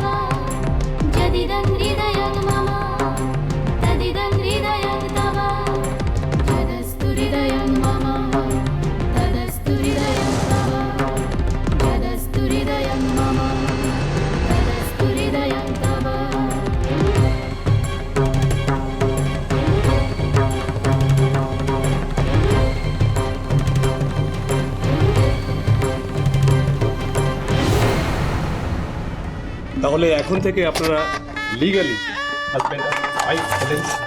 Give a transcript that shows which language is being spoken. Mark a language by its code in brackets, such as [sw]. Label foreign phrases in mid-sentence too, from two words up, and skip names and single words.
[sa] जदिदं हृदयं मम तदिदं हृदयं तव यदस्तु हृदयं मम तदस्तु हृदयं तव यदस्तु हृदयं मम तदस्तु हृदयं तव [bn] তাহলে এখন থেকে আপনারা [en] legally husband [bn] আর ওয়াইফ হলেন।